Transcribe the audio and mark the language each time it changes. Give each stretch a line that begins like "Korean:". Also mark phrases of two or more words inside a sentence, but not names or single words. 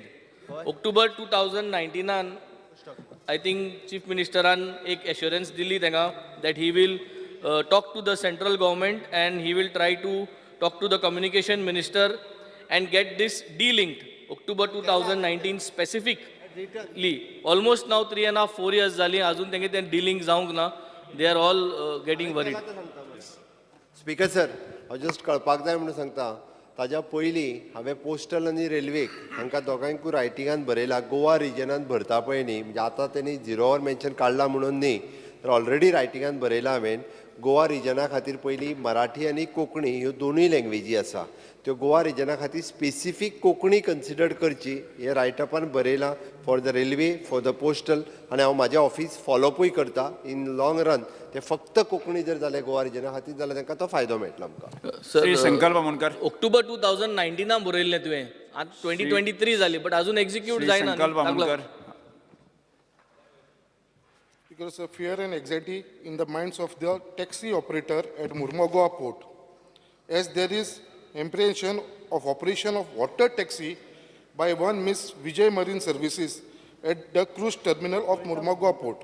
English: October 2019, I think Chief Ministeran
Konkani: ek assurance dili tenga
English: that he will talk to the central government and he will try to talk to the communication minister and get this de-linked. October 2019 specifically. Almost now
Konkani: 3.5-4 years zali azun tenge ten de-link जावंक ना.
English: They are all getting worried.
Konkani: स्पीकर सर हांव जस्ट कळपाक जाय म्हणून सांगता ताज्या पयलीं हांवें पोस्टल आनी रेल्वेक हांकां दोगांयकूय रायटिंगान बरयला गोवा रिजनान भरता पळय न्ही म्हणजे आतां तेणी झिरोवर मेन्शन काडला म्हणून न्ही तर ऑलरेडी रायटिंगान बरयला हांवें गोवा रिजना खातीर पयलीं मराठी आनी कोंकणी ह्यो दोनूय लँग्वेजी आसा त्यो गोवा रिजना खातीर स्पेसिफीक कोंकणी कन्सिडर करची हे रायटअपान बरयलां
English: for the railway for the postal
Konkani: आनी हांव म्हाजें ऑफिस फॉलोअपूय करता
English: in long run
Konkani: ते फक्त कोंकणी जर जालें गोवा रिजना खातीर जाल्यार तांकां तो फायदो मेळटलो आमकां संकल्प मुनकर ऑक्टोबर 2019 बरयल्लें तुवें आतां 2023 जाली बट अजून एक्झिक्यूट जायना. संकल्प मुनकर
English: Because of fear and anxiety in the minds of the taxi operator at Murmagaon port, as there is apprehension of operation of water taxi by one Miss Vijay Marine Services at the cruise terminal of Murmagaon port.